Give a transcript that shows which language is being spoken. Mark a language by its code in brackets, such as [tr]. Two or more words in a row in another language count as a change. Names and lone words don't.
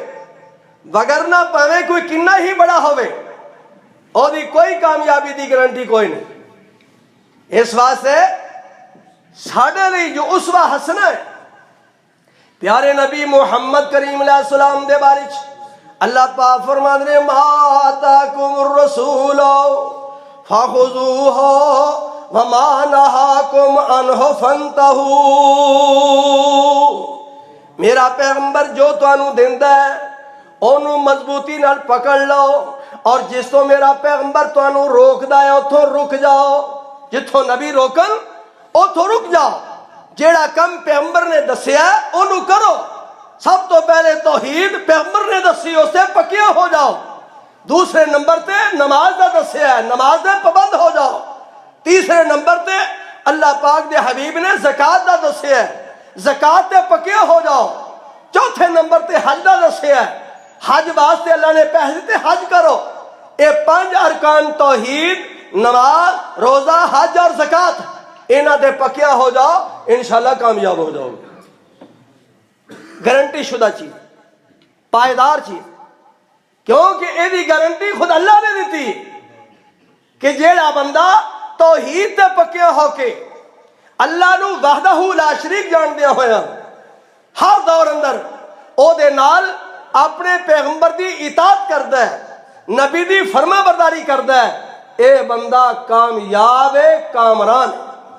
[pa] وگرنہ پاویں کوئی کنا ہی بڑا ہوئے, اور دی کوئی کامیابی دی گارنٹی کوئی نہیں. اس واسطے ساڈے لئی جو اسوہ حسنہ ہے پیارے نبی محمد کریم [ar] علیہ السلام [pa] دے بارے اللہ پاک فرماندے نے [ar] ما آتاکم الرسول فخذوہ وما نہاکم عنہ فانتہوا. [pa] میرا پیغمبر جو تانوں دیندا ہے انہوں مضبوطی نال پکڑ لو, اور جس تو میرا پیغمبر تانوں روکدا ہے اتھوں رک جاؤ. جتھوں نبی روکن اتھوں رک جاؤ. جیڑا کم پیغمبر نے دسیا انہوں کرو. سب تو پہلے توحید پیغمبر نے دسی, اس سے پکے ہو جاؤ. دوسرے نمبر تے نماز دا دسیا ہے, نماز دے پابند ہو جاؤ. تیسرے نمبر تے اللہ پاک دے حبیب نے زکوٰۃ دا دسیا ہے, زکوٰۃ تے پکے ہو جاؤ. چوتھے نمبر تے حج دا دسیا ہے, حج واسطے اللہ نے پیسے تے حج کرو. اے 5 ارکان توحید, نماز, روزہ, حج اور زکوٰۃ, انہاں دے پکیا ہو جاؤ, انشاءاللہ کامیاب ہو جاؤ. گارنٹی شدہ چیز, پائیدار چیز, کیونکہ یہ دی گارنٹی خود اللہ نے دیتی کہ جیڑا بندہ توحید تے پکیا ہو کے اللہ نو [ar] وحدہ لا شریک [pa] جان دیا ہویا ہر دور اندر او دے نال اپنے پیغمبر دی اطاعت کردا ہے, نبی دی فرما برداری کردا ہے, اے بندہ کامیاب ہے, کامران ہے.